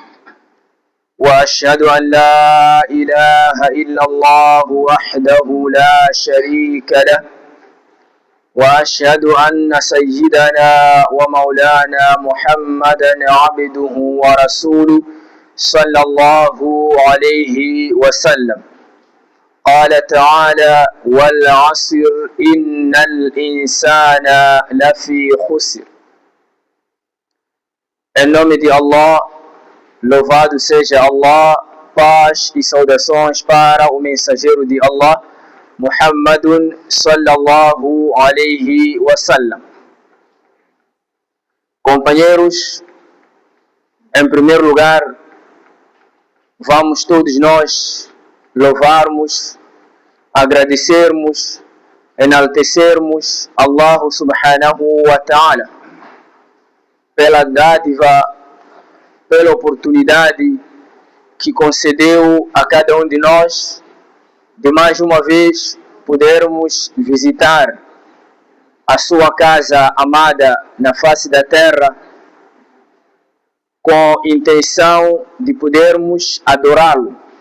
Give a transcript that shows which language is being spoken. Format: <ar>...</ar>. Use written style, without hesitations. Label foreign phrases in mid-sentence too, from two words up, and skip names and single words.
<ar>وأشهد أن لا إله إلا الله وحده لا شريك له وأشهد أن سيدنا ومولانا محمدا عبده ورسوله صلى الله عليه وسلم. قال تعالى والعصر إن الإنسان لفي خسر.</ar> <pt>Em nome de Allah, louvado seja Allah, paz e saudações para o mensageiro de Allah, Muhammadun</pt> <ar>صلى الله عليه وسلم.</ar> <pt>Companheiros, em primeiro lugar, vamos todos nós louvarmos, agradecermos, enaltecermos Allah</pt> <ar>سبحانه وتعالى</ar> <pt>pela dádiva, pela oportunidade que concedeu a cada um de nós de mais uma vez podermos visitar a sua casa amada na face da terra com intenção de podermos adorá-lo.</pt>